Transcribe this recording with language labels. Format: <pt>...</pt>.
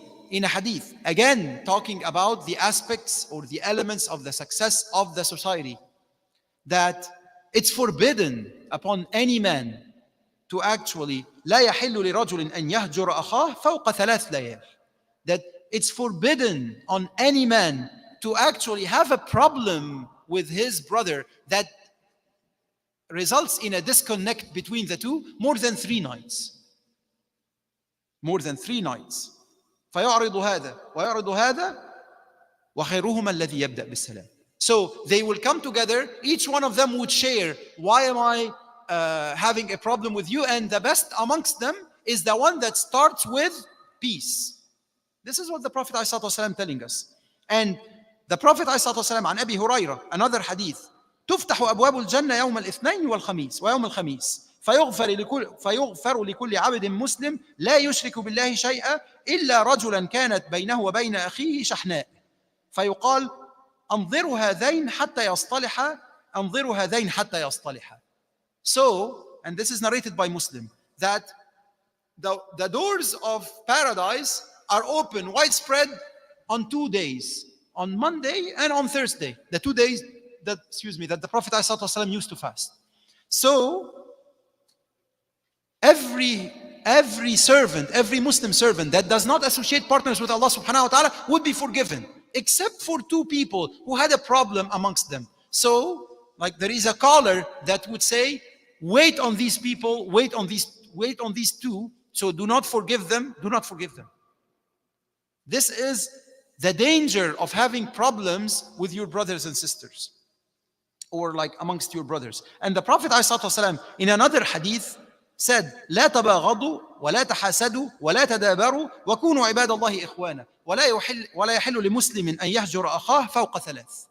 <en>in a hadith, again talking about the aspects or the elements of the success of the society, that it's forbidden upon any man to actually</en> <ar>لا يحل لرجل أن يهجر أخاه فوق 3 ليال.</ar> <en>That it's forbidden on any man to actually have a problem with his brother that results in a disconnect between the two more than 3 nights. More than 3 nights.</en> <ar>فيعرض هذا ويعرض هذا وخيرهما الذي يبدأ بالسلام.</ar> <en>So they will come together, each one of them would share, why am I having a problem with you? And the best amongst them is the one that starts with peace. This is what the Prophet ﷺ telling us. And the Prophet ﷺ</en> <ar>عن أبي هريرة,</ar> <en>another hadith,</en> <ar>تفتح أبواب الجنة يوم الاثنين والخميس ويوم الخميس فيغفر لكل عبد مسلم لا يشرك بالله شيئا إلا رجلا كانت بينه وبين أخيه شحناء فيقال أنظروا هذين حتى يصطلحا أنظروا هذين حتى يصطلحا.</ar> <en>So, and this is narrated by Muslim, that the doors of paradise are open, widespread on 2 days, on Monday and on Thursday, the 2 days that the Prophet ﷺ used to fast. So, every servant, every Muslim servant that does not associate partners with Allah subhanahu wa ta'ala would be forgiven, except for 2 people who had a problem amongst them. So, like there is a caller that would say, wait on these people, wait on these 2, so do not forgive them, do not forgive them. This is the danger of having problems with your brothers and sisters, or like amongst your brothers. And the Prophet ﷺ in another hadith said,</en> <ar>لا تباغضوا ولا تحاسدوا ولا تدابروا وكونوا عباد الله إخوانا ولا يحل لمسلم أن يهجر أخاه فوق 3.</ar>